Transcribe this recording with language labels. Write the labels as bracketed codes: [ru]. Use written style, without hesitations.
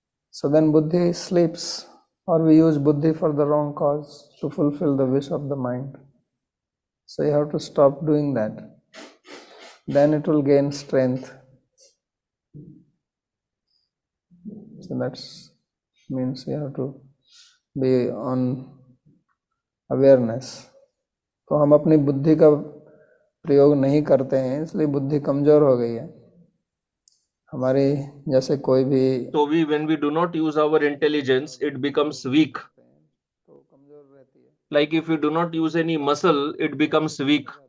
[en] So then buddhi sleeps, or we use buddhi for the wrong cause, to fulfill the wish of the mind. So you have to stop doing that. Then it will gain strength. So that means you have to be on awareness. [hi] तो हम अपनी बुद्धि का प्रयोग नहीं करते हैं, इसलिए बुद्धि कमजोर हो गई है हमारी, जैसे कोई भी. [en] So when we do not use our intelligence, it becomes weak. [hi] तो कमजोर रहती है. [en] Like if we do not use any muscle, it becomes weak.